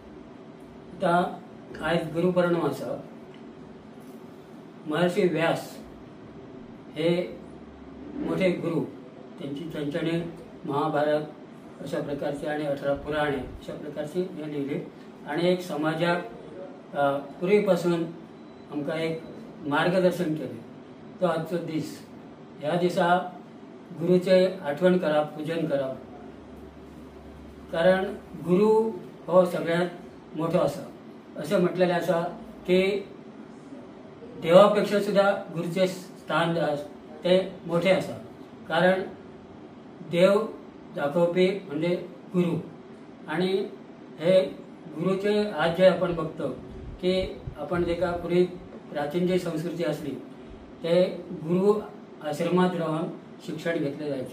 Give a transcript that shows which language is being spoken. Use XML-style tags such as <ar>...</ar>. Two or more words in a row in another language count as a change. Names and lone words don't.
<kok>आता आज गुरुपौर्णिमा आसा. महर्षी व्यास हे मोठे गुरु, त्यांच्याने महाभारत अशा प्रकारचे आणि 18 पुराणे अशा प्रकारचे हे लिहिले आणि एक समाजाक पूर्वीपासून आमकां एक मार्गदर्शन केले. तो आजचो दीस. ह्या दिसा गुरुचे आठवण करप, पूजन करप. कारण गुरु हो सगळ्यात मोठो आसा. असे म्हटलेले आसा की देवापेक्षा सुद्धा गुरुचे स्थान ते मोठे आसा.</kok> <mr>कारण देव दाखवपी म्हणजे गुरु आणि हे गुरुचे आज जे आपण बघतो की आपण जे का पूर्वी प्राचीन जी संस्कृती असली ते गुरु आश्रमात राहून शिक्षण घेतले जायचे.</mr>